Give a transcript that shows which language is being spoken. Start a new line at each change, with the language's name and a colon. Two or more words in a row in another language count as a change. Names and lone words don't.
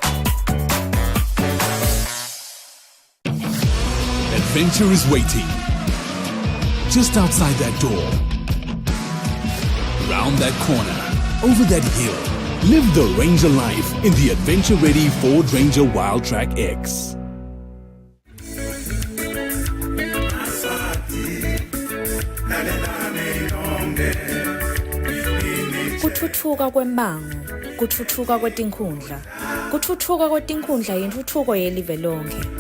English: Adventure is waiting. Just outside that door. Round that corner. Over that hill. Live the Ranger life in the adventure-ready Ford Ranger Wildtrak X.
Swati: Kuthuthuka kwembango, kuthuthuka kwetinkhundla. Kuthuthuka kwetinkhundla yintuthuko yelive lonke.